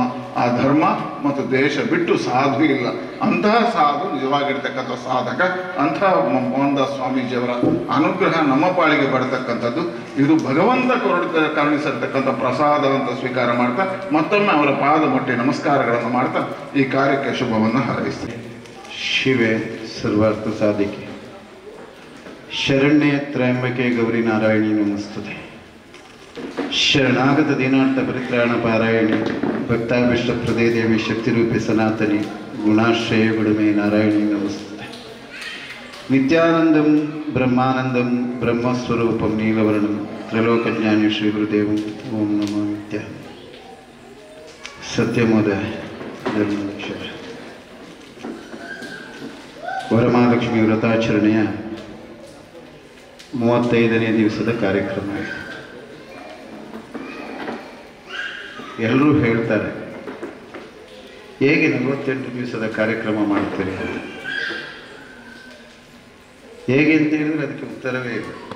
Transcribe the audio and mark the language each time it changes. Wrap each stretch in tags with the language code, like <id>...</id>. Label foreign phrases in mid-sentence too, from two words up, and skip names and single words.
<kn>ಆ ಧರ್ಮ ಮತ್ತು ದೇಶ ಬಿಟ್ಟು ಸಾಧು ಇಲ್ಲ. ಅಂತಹ ಸಾಧು ನಿಜವಾಗಿರ್ತಕ್ಕಂಥ ಸಾಧಕ. ಅಂತಹ ಮೋಹನದಾಸ್ ಸ್ವಾಮೀಜಿಯವರ ಅನುಗ್ರಹ ನಮ್ಮ ಪಾಳಿಗೆ ಬರತಕ್ಕಂಥದ್ದು. ಇದು ಭಗವಂತ ಕರುಣಿಸಿರ್ತಕ್ಕಂಥ ಪ್ರಸಾದ ಅಂತ ಸ್ವೀಕಾರ ಮಾಡ್ತಾ ಮತ್ತೊಮ್ಮೆ ಅವರ ಪಾದ ಮುಟ್ಟಿ ನಮಸ್ಕಾರಗಳನ್ನು ಮಾಡ್ತಾ ಈ ಕಾರ್ಯಕ್ಕೆ ಶುಭವನ್ನು ಹಾರೈಸ್ತೀನಿ.</kn> <sa>ಶಿವೆ ಸರ್ವಾರ್ಥ ಸಾಧಿಕೆ ಶರಣ್ಯ ತ್ರಯಂಬಕೆ ಗೌರಿ ನಾರಾಯಣಿ ನಮಸ್ತುತೆ. ಶರಣಾಗತ ದೀನಾರ್ಥ ಪರಿತ್ರಾಣ ಪಾರಾಯಣಿ ಭಕ್ತಾಭಿಷ್ಟ ಪ್ರದೇ ದೇವಿ ಶಕ್ತಿರೂಪಿ ಸನಾತನಿ ಗುಣಾಶ್ರಯ ಗುಣಮೇ ನಾರಾಯಣಿ ನಮಸ್ತುತೆ. ನಿತ್ಯಾನಂದಂ ಬ್ರಹ್ಮಾನಂದಂ ಬ್ರಹ್ಮಸ್ವರೂಪಂ ನೀಲವರ್ಣಂ ತ್ರೈಲೋಕಜ್ಞಾನಿ ಶ್ರೀ ಗುರುದೇವಂ ಓಂ ನಮೋ ನಿತ್ಯ.</sa> <kn>ಸತ್ಯಮೋದ ಧರ್ಮಕ್ಷರ ವರಮಹಾಲಕ್ಷ್ಮಿ ವ್ರತಾಚರಣೆಯ 35ನೇ ದಿವಸದ ಕಾರ್ಯಕ್ರಮ. ಎಲ್ಲರೂ ಹೇಳ್ತಾರೆ, ಹೇಗೆ 48 ದಿವಸದ ಕಾರ್ಯಕ್ರಮ ಮಾಡ್ತೀರಿ, ಹೇಗೆ ಅಂತ ಹೇಳಿದ್ರೆ ಅದಕ್ಕೆ ಉತ್ತರವೇ ಇಲ್ಲ.</kn>